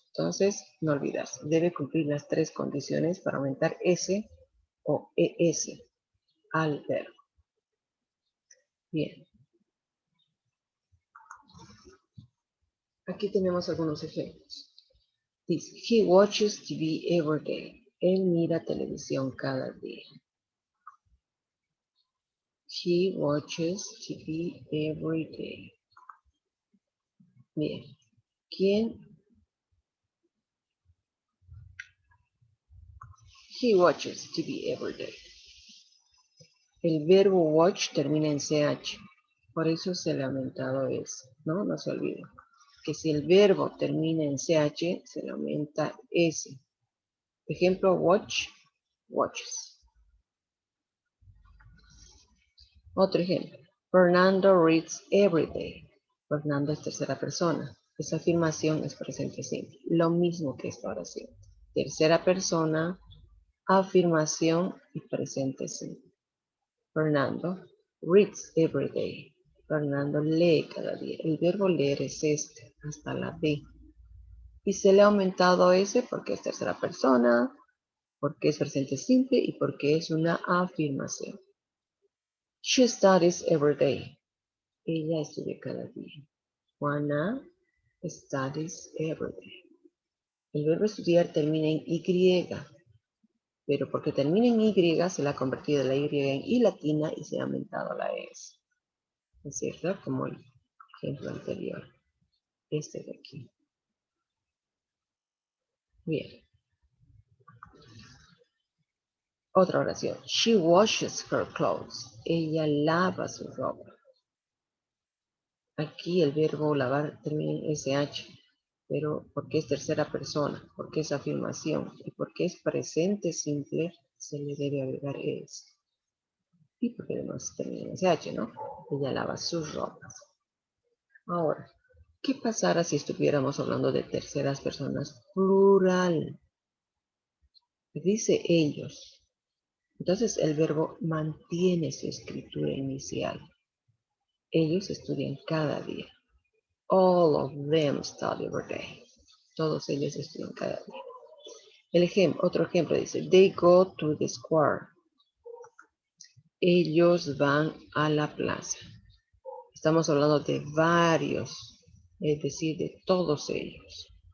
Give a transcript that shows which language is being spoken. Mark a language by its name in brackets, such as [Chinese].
[Spanish] Entonces, no olvidarse, debe cumplir las tres condiciones para aumentar S o ES al verbo. Bien. Aquí tenemos algunos ejemplos. Dice, [English] he watches TV every day. [Spanish] Él mira televisión cada día. [English] He watches TV every day. [Spanish] Bien. ¿Quién? [English] He watches TV every day. [Spanish] El verbo watch termina en CH. Por eso se le ha aumentado S. ¿No? No se olviden. Que si el verbo termina en CH, se le aumenta S. Ejemplo, watch, watches. Otro ejemplo. [English] Fernando reads every day. [Spanish] Fernando es tercera persona. Esa afirmación es presente simple. Lo mismo que esta oración. Tercera persona, afirmación y presente simple. [English] Fernando reads every day. [Spanish] Fernando lee cada día. El verbo leer es este, hasta la B. Y se le ha aumentado ese porque es tercera persona, porque es presente simple y porque es una afirmación. [English] She studies every day. [Spanish] Ella estudia cada día. [English] Juana studies every day. [Spanish] El verbo estudiar termina en Y, pero porque termina en Y se le ha convertido la Y en I latina y se ha aumentado la S. ¿Es cierto? Como el ejemplo anterior. Este de aquí. Bien. Otra oración. [English] She washes her clothes. [Spanish] Ella lava su ropa. Aquí el verbo lavar termina en SH, pero porque es tercera persona, porque es afirmación y porque es presente simple, se le debe agregar es. Y porque además termina en SH, ¿no? Ella lava sus ropas. Ahora, ¿qué pasara si estuviéramos hablando de terceras personas plural? Dice ellos. Entonces el verbo mantiene su escritura inicial. Ellos estudian cada día. [English] All of them study every day. [Spanish] Todos ellos estudian cada día. Otro ejemplo dice, [English] they go to the square. [Spanish] Ellos van a la plaza. Estamos hablando de varios, es decir, de todos ellos.